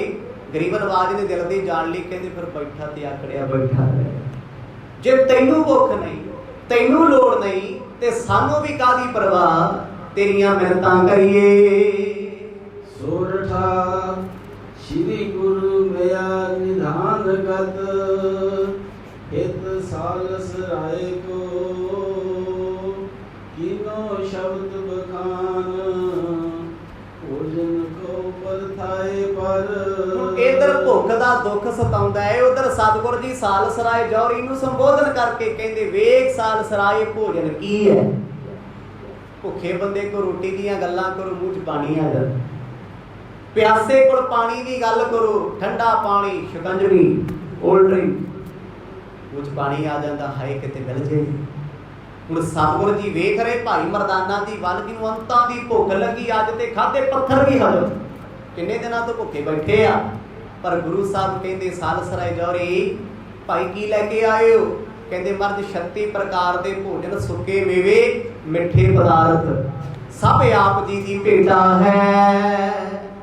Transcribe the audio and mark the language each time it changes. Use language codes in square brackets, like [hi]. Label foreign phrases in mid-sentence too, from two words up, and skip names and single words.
[pa] ਗਰੀਬ ਨਵਾਜ਼ ਨੇ ਦਿਲ ਦੀ ਜਾਨ ਲਈ, ਕਹਿੰਦੇ ਫਿਰ ਬੈਠਾ ਤੇ ਆਕੜਿਆ ਬੈਠਾ ਰਹੇ। ਜੇ ਤੈਨੂੰ ਭੁੱਖ ਨਹੀਂ, ਤੈਨੂੰ ਲੋੜ ਨਹੀਂ, ਤੇ ਸਾਨੂੰ ਭੀ ਕਾਦੀ ਪਰਵਾਹ, ਤੇਰੀਆਂ ਮਿੰਨਤਾਂ ਕਰੀਏ। [bra] सोरठा श्री गुरु मया निधान गत, हित सालस राय को किनो शब्द बखान, भोजन को परथाए पर। [pa] ਇੱਧਰ ਭੁੱਖ ਦਾ ਦੁੱਖ ਸਤਾਉਂਦਾ ਹੈ, ਉੱਧਰ ਸਤਿਗੁਰ ਜੀ ਸਾਲ ਸਰਾਇ ਜੌਹਰੀ ਨੂੰ ਸੰਬੋਧਨ ਕਰਕੇ ਕਹਿੰਦੇ ਵੇਖ ਸਾਲ ਸਰਾਇ ਭੋਜਨ ਕੀ ਹੈ। ਭੁੱਖੇ ਬੰਦੇ ਕੋ ਰੋਟੀ ਦੀਆਂ ਗੱਲਾਂ ਕਰੋ, ਮੂੰਹ ਚ ਪਾਣੀ ਆ ਜਾਂਦਾ, ਪਿਆਸੇ ਕੋਲ ਪਾਣੀ ਦੀ ਗੱਲ ਕਰੋ, ਠੰਡਾ ਪਾਣੀ, ਸ਼ਿਕੰਜਵੀ, [en] cold drink, [pa] ਮੂੰਹ ਚ ਪਾਣੀ ਆ ਜਾਂਦਾ, ਹਾਏ ਕਿਤੇ ਮਿਲ ਜੇ। ਹੁਣ ਸਤਿਗੁਰ ਜੀ ਵੇਖ ਰਹੇ ਭਾਈ ਮਰਦਾਨਾ ਦੀ ਵੱਲ, ਜਿਹਨੂੰ ਅੰਤਾਂ ਦੀ ਭੁੱਖ ਲੱਗੀ, ਅੱਜ ਤੇ ਖਾਧੇ ਪੱਥਰ ਵੀ ਹਜਮ, ਕਿੰਨੇ ਦਿਨਾਂ ਤੋਂ ਭੁੱਖੇ ਬੈਠੇ ਆ। ਪਰ ਗੁਰੂ ਸਾਹਿਬ ਕਹਿੰਦੇ ਸਾਲਸਰਾਏ ਜੌਹਰੀ ਭਾਈ ਕੀ ਲੈ ਕੇ ਆਏ ਹੋ? ਕਹਿੰਦੇ ਮਰਦ 36 ਪ੍ਰਕਾਰ ਦੇ ਭੋਜਨ, ਸੁੱਕੇ ਮੇਵੇ, ਮਿੱਠੇ ਪਦਾਰਥ, ਸਭ ਆਪ ਜੀ ਦੀ ਭੇਟਾ ਹੈ।